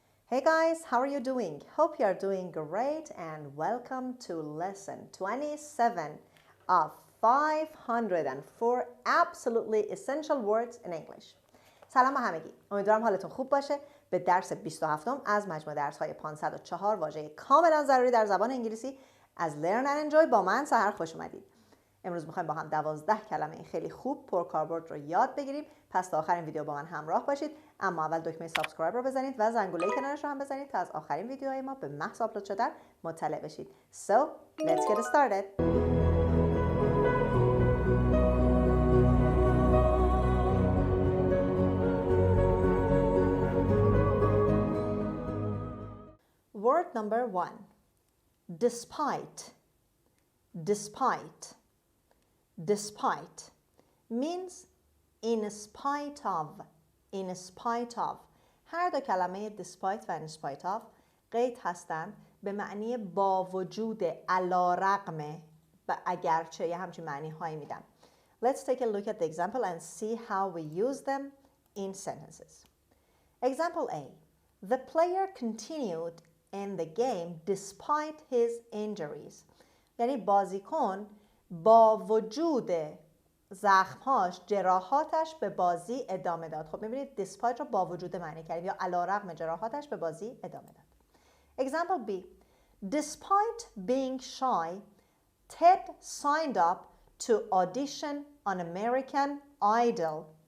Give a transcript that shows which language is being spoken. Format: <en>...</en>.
<en>Hey guys, how are you doing? Hope you are doing great and welcome to lesson 27 of 504 absolutely essential words in English.</en> <fa>سلام همگی. امیدوارم حالتون خوب باشه. به درس 27 از مجموعه درس‌های 504 واژه کاملا ضروری در زبان انگلیسی از learn and enjoy با من سحر خوش اومدید. امروز می‌خوایم با هم 12 کلمه خیلی خوب پرکاربرد رو یاد بگیریم. پس تا آخرین ویدیو با من همراه باشید. اما اول دکمه سابسکرایب رو بزنید و زنگوله کنارش رو هم بزنید تا از آخرین ویدیوهای ما به محض آپلود شدن مطلع بشید.</fa> <en>So, let's get started. Word number 1. Despite. Despite. Despite means in spite of. In spite of.</en> <fa>هر دو کلمه despite و in spite of قید هستند به معنی با وجود، علی رغم و اگرچه، یه همچین معنی هایی میدن.</fa> <en>Let's take a look at the example and see how we use them in sentences. Example A. The player continued in the game despite his injuries.</en> <fa>یعنی بازیکن با وجود زخمهاش، جراحاتش به بازی ادامه داد. خب میبینید despite رو با وجود معنی کردیم یا علی رغم جراحاتش به بازی ادامه داد.</fa> <en>Example B. Despite being shy, Ted signed up to audition on American Idol.</en>